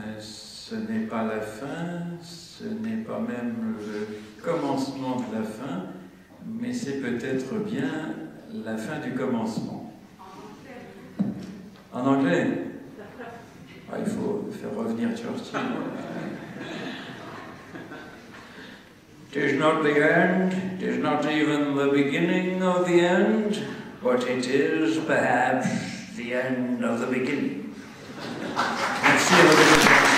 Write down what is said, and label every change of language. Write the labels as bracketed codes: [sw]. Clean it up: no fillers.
[fr] Ce n'est pas la fin, ce n'est pas même le commencement de la fin, mais c'est peut-être bien la fin du commencement. En anglais? Ah, il faut faire revenir Churchill. [en] 'Tis not the end, 'tis not even the beginning of the end, but it is perhaps the end of the beginning. [fr] Merci à votre attention.